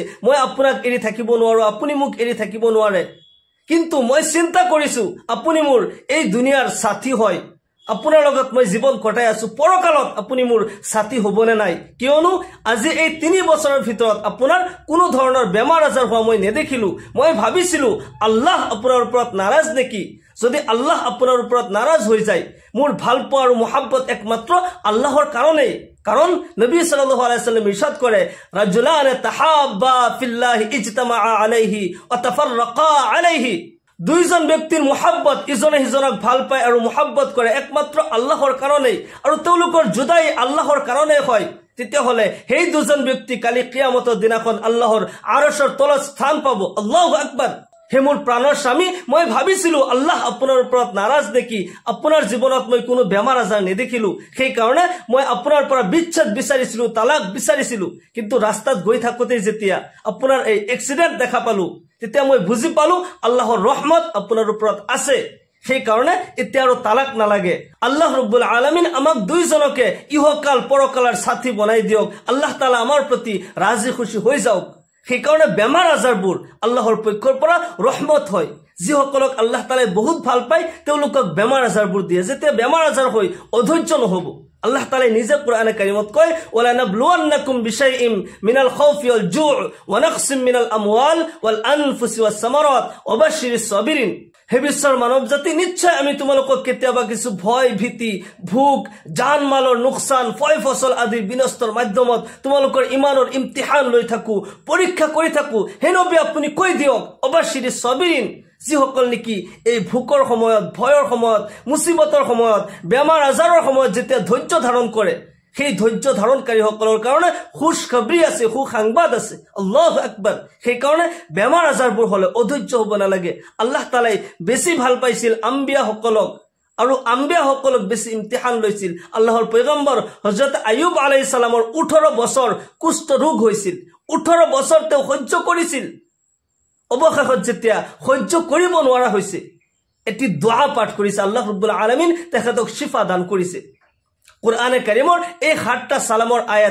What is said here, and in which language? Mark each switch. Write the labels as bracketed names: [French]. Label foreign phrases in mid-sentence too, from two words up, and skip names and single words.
[Assamese] মই আপোনাক এৰি থাকিব নোৱাৰো, আপুনি মোক এৰি থাকিব নোৱাৰে, কিন্তু মই চিন্তা কৰিছো আপুনি মোৰ এই দুনিয়াৰ সাথী হয়, আপোনাৰ লগত মই জীৱন কটাই আছো, পৰকালত আপুনি মোৰ সাথী হ'বনে নাই? কিয়নো আজি এই 3 বছৰৰ ভিতৰত আপোনাৰ কোনো ধৰণৰ বেমাৰ আজাৰ হোৱা মই নেদেখিলো। মই ভাবিছিলো আল্লাহ আপোনাৰ ওপৰত নাৰাজ নেকি? যদি আল্লাহ আপোনাৰ ওপৰত নাৰাজ হৈ যায়, মোৰ ভাল পোৱা আৰু মুহাব্বত একমাত্ৰ আল্লাহৰ কাৰণেই। কাৰণ নবী [Arabic] صلى الله عليه وسلم [Assamese] ইরশাদ করে [Arabic] رجلان تحابا في الله اجتمعا عليه وتفرقا عليه, [Assamese] দুইজন ব্যক্তিৰ মুহাব্বত ইজনে সিজনক ভাল পায় আৰু মুহাব্বত কৰে একমাত্ৰ আল্লাহৰ কাৰণেই, আৰু তেওঁলোকৰ জুদাই আল্লাহৰ কাৰণে হয়। তেতিয়াহলে সেই দুজন ব্যক্তি কালি কিয়ামতৰ দিনাখন আল্লাহৰ আৰশৰ তলত স্থান পাব। [Arabic] الله أكبر. [Assamese] হে মোৰ প্ৰাণৰ স্বামী, মই ভাবিছিলো আল্লাহ আপোনাৰ ওপৰত নাৰাজ নেকি, আপোনাৰ জীৱনত মই কোনো বেমাৰ আজাৰ নেদেখিলো, সেই কাৰণে মই আপোনাৰ পৰা বিচ্ছেদ বিচাৰিছিলো, তালাক বিচাৰিছিলো, কিন্তু ৰাস্তাত গৈ থাকোতে যেতিয়া আপোনাৰ এই এক্সিডেন্ট দেখা পালো, তেতিয়া মই বুজি পালো আল্লাহৰ ৰহমত আপোনাৰ ওপৰত আছে, সেই কাৰণে এতিয়া আৰু তালাক নালাগে। [Arabic] الله رب العالمين [Assamese] আমাক দুইজনকে ইহকাল পৰকালৰ সাথী বনাই দিয়ক। আল্লাহ তাআলা আমাৰ প্ৰতি ৰাজি খুশি হৈ যাওক। সেইকাৰণে বেমাৰ আজাৰবোৰ আল্লাহৰ পক্ষৰ পৰা ৰহমত হয় যিসকলক আল্লাহ তাআলাই বহুত ভাল পায় তেওঁলোকক বেমাৰ আজাৰবোৰ দিয়ে যেতিয়া বেমাৰ আজাৰ হয় অধৈৰ্য নহব আল্লাহ তাআলাই নিজে কোরআনে কারিমত কয় [Arabic] ولنبلونكم بشيء من الخوف وال جوع ونقص من الأموال والأنفس والثمرات وبشر الصابرين [Assamese] হে বিশ্বৰ মানৱ জাতি নিশ্চয় আমি তোমালোকক কেতিয়াবা কিছু ভয় ভীতি ভোক জান মালৰ নুকসান ফয় ফসল আদি বিনষ্টৰ মাধ্যমত তোমালোকৰ ইমানৰ ইমতিহান লৈ থাকো পৰীক্ষা কৰি থাকো হে নবী আপুনি কৈ দিয়ক [Arabic] وبشر الصابرين [Assamese] যিসকল নেকি এই ভোকৰ সময়ত ভয়ৰ সময়ত মুসিবতৰ সময়ত বেমাৰ আজাৰৰ সময়ত যেতিয়া ধৈৰ্য ধাৰণ কৰে সেই ধৈৰ্য ধাৰণকাৰীসকলৰ কাৰণে খুশখবৰি আছে সুসংবাদ আছে [Arabic] الله أكبر [Assamese] সেই কাৰণে বেমাৰ আজাৰবোৰ হলে অধৈৰ্য হ'ব নালাগে আল্লাহ তাআলাই বেছি ভাল পাইছিল আম্বিয়া সকলক আৰু আম্বিয়া সকলক বেছি ইমতিহান লৈছিল আল্লাহৰ পয়গম্বৰ হযরত আইয়ুব আলাইহিস সালামৰ 18 বছৰ কুষ্ঠ ৰোগ হৈছিল 18 বছৰ তেওঁ সহ্য কৰিছিল অবশেষত যেতিয়া সহ্য কৰিব নোৱাৰা হৈছে এটি দোয়া পাঠ কৰিছে [Arabic] الله رب العالمين [Assamese] তেখেতক শিফা দান কৰিছে কোরআনে কারিমৰ এই 7টা সালামৰ আয়াত